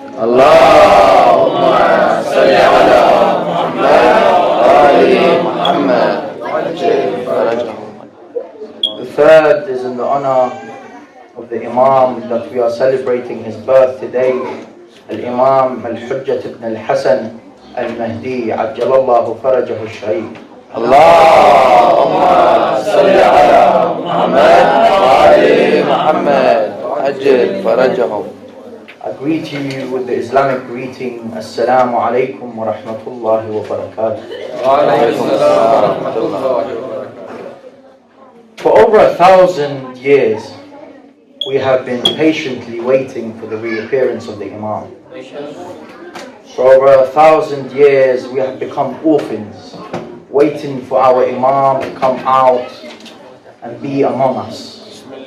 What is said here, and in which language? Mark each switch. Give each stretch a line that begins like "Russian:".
Arabic: اللهم صل على محمد وآل محمد أجل فرجهم.
English: The third is in the honor of the Imam that we are celebrating his birth today, al-Imam al-Hujjat ibn al-Hassan al-Mahdi Ajjalallahu Farajahu al-Sharif.
Arabic: اللهم صل على محمد وآل محمد أجل فرجهم.
English: I greet you with the Islamic greeting: Assalamu alaikum wa rahmatullahi wa barakatuh.
Arabic: وعليكم السلام ورحمة الله وبركاته.
English: For over 1,000 years, we have been patiently waiting for the reappearance of the Imam. For over 1,000 years, we have become orphans, waiting for our Imam to come out and be among us.